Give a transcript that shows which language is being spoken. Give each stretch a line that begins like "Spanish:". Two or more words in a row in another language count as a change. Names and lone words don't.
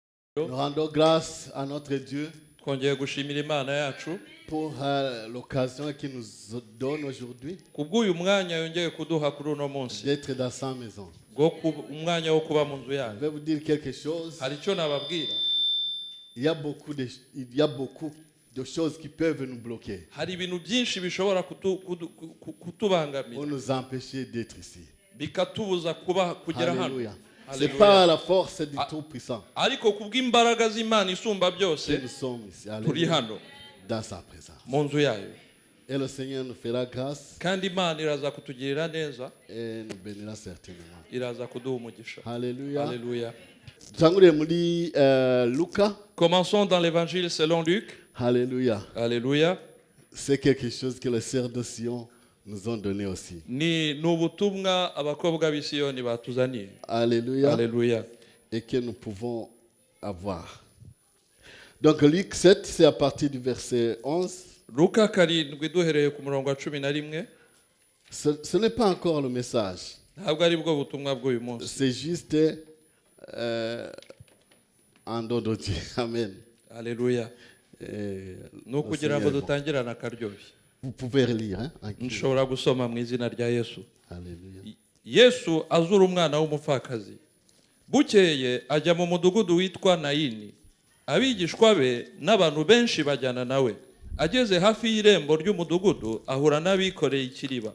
French: Nous rendons grâce à notre Dieu
Kinyarwanda: twongeye gushimira Imana yacu
French: pour l'occasion qu'il nous donne aujourd'hui
Kinyarwanda: kubw'uyu mwanya yongeye kuduha kuri uno munsi
French: d'être dans sa maison.
Kinyarwanda: umwanya wo kuba mu nzu
French: Je
Kinyarwanda: yanyu.
French: vais vous dire quelque chose.
Kinyarwanda: Hari icyo nababwira.
French: Il y a beaucoup de choses qui peuvent nous bloquer
Kinyarwanda: Hari ibintu byinshi bishobora kutubangamira
French: pour nous empêcher d'être ici.
Kinyarwanda: bikatubuza kugera hano.
French: Alléluia. C'est pas la force du Tout-Puissant
Kinyarwanda: Ariko kubw'imbaraga z'Imana isumba
French: que
Kinyarwanda: byose
French: nous sommes ici.
Kinyarwanda: turi
French: Alléluia.
Kinyarwanda: hano
French: Dans sa présence.
Kinyarwanda: mu nzu yayo.
French: Et le Seigneur nous fera grâce
Kinyarwanda: Kandi Imana iraza kutugirira neza,
French: et nous bénira certainement.
Kinyarwanda: iraza kuduha umugisha.
French: Alléluia. Alléluia.
Kinyarwanda: Tangure muri Luca.
French: Commençons dans l'évangile selon Luc. Alléluia. Alléluia. C'est quelque chose que les sœurs de Sion nous ont donné aussi.
Kinyarwanda: Ni ubutumwa abakobwa b'i Siyoni batuzaniye.
French: Alléluia. Alléluia. Et que nous pouvons avoir. Donc Luc 7, c'est à partir du verset 11.
Kinyarwanda: Luka karindwi duhereye ku murongo wa 11.
French: Ce n'est pas encore le message.
Kinyarwanda: Ntabwo ari bwo butumwa bw'uyu munsi.
French: C'est juste un don de Dieu. Amen. Alléluia.
Kinyarwanda: No kugira ngo dutangirane akaryoshye.
French: Vous pouvez lire. Hein?
Kinyarwanda: Nshobora gusoma mu izina rya Yesu. Alléluia. Yesu azura umwana w'umupfakazi. Bukeye ajya mu mudugudu witwa Nayini. Abigishwa be n'abantu benshi bajyana nawe. Ageze hafi y'irembo ry'umudugudu ahura n'abikoreye ikiriba.